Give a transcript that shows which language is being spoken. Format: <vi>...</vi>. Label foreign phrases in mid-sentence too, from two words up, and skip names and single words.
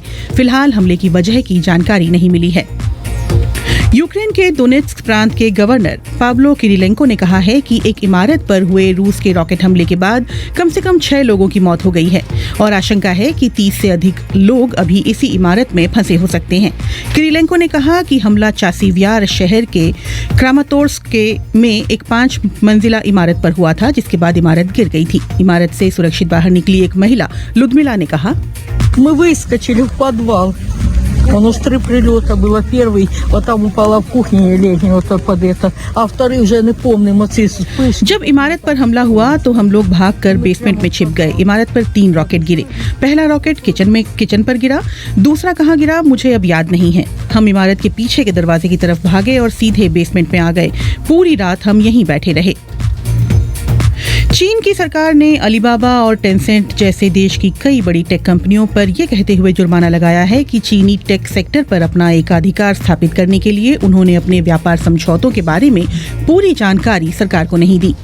<hi>फिलहाल हमले की वजह की जानकारी नहीं मिली है। यूक्रेन के दोनेत्स्क प्रांत के गवर्नर पाब्लो किरिलेंको ने कहा है कि एक इमारत पर हुए रूस के रॉकेट हमले के बाद कम से कम 6 लोगों की मौत हो गई है और आशंका है कि 30 से अधिक लोग अभी इसी इमारत में फंसे हो सकते हैं। किरिलेंको ने कहा कि हमला चासीवियार शहर के क्रामातोर्स्क में एक 5 मंजिला इमारत पर हुआ था, जिसके बाद इमारत गिर गई थी। इमारत से सुरक्षित बाहर निकली एक महिला लुदमिला ने कहा,</hi> <ru>Мы выскочили в подвал. Он уж 3 прилета было. Первый, вот там упала в кухне летний, вот под это. А второй уже не помню, вспышки.</ru> <hi>जब इमारत पर हमला हुआ तो हम लोग भागकर बेसमेंट में छिप गए। इमारत पर 3 रॉकेट गिरे। पहला रॉकेट किचन पर गिरा, दूसरा कहाँ गिरा मुझे अब याद नहीं है। हम इमारत के पीछे के दरवाजे की तरफ भागे और सीधे बेसमेंट में आ गए। पूरी रात हम यहीं बैठे रहे। चीन की सरकार ने अलीबाबा और टेंसेंट जैसे देश की कई बड़ी टेक कंपनियों पर यह कहते हुए जुर्माना लगाया है कि चीनी टेक सेक्टर पर अपना एकाधिकार स्थापित करने के लिए उन्होंने अपने व्यापार समझौतों के बारे में पूरी जानकारी सरकार को नहीं दी।</hi>